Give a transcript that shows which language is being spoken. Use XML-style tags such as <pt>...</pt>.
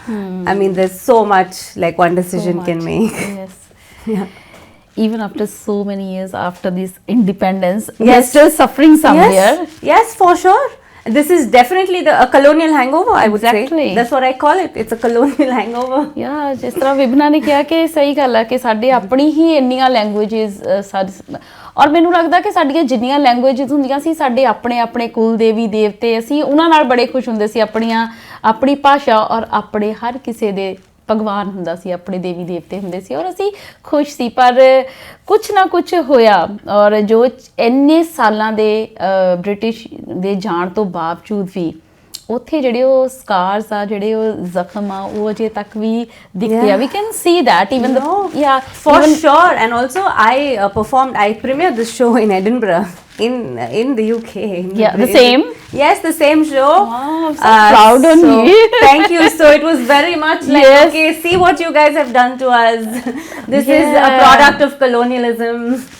<en>I mean, there's so much like one decision can make. Yes. Yeah. Even after so many years after this independence, we are still suffering somewhere. Yes, for sure. This is definitely a colonial hangover, I would Exactly. say. That's what I call it. It's a colonial hangover.</en> <pa>ਯਾ ਜਿਸ ਤਰ੍ਹਾਂ ਵਿਭਨਾ ਨੇ ਕਿਹਾ ਕਿ ਸਹੀ ਗੱਲ ਹੈ ਕਿ ਸਾਡੇ ਆਪਣੀ ਹੀ ਇੰਨੀਆਂ ਲੈਂਗੁਏਜਸ ਔਰ ਮੈਨੂੰ ਲੱਗਦਾ ਕਿ ਸਾਡੀਆਂ ਜਿੰਨੀਆਂ ਲੈਂਗੁਏਜਸ ਹੁੰਦੀਆਂ ਸੀ ਸਾਡੇ ਆਪਣੇ ਆਪਣੇ ਕੁਲ ਦੇਵੀ ਦੇਵਤੇ ਅਸੀਂ ਉਹਨਾਂ ਨਾਲ ਬੜੇ ਖੁਸ਼ ਹੁੰਦੇ ਸੀ ਆਪਣੀ ਭਾਸ਼ਾ ਔਰ ਆਪਣੇ ਹਰ ਕਿਸੇ ਦੇ ਭਗਵਾਨ ਹੁੰਦਾ ਸੀ ਆਪਣੇ ਦੇਵੀ ਦੇਵਤੇ ਹੁੰਦੇ ਸੀ ਔਰ ਅਸੀਂ ਖੁਸ਼ ਸੀ ਪਰ ਕੁਛ ਨਾ ਕੁਛ ਹੋਇਆ ਔਰ ਜੋ ਇੰਨੇ ਸਾਲਾਂ ਦੇ ਬ੍ਰਿਟਿਸ਼ ਦੇ ਜਾਣ ਤੋਂ ਬਾਵਜੂਦ ਵੀ ਉੱਥੇ ਜਿਹੜੇ ਉਹ ਸਕਾਰਸ ਆ ਜਿਹੜੇ ਉਹ ਜ਼ਖਮ ਆ ਉਹ ਅਜੇ ਤੱਕ ਵੀ ਦਿਖਦੇ ਆ</pa> <en>We can see that even for sure. And also I premiered this show in Edinburgh in the UK. The same. Yes, the same show. Wow, I'm so proud on you. Thank you. So it was very much like, Yes. okay, see what you guys have done to us. This is a product of colonialism.</en>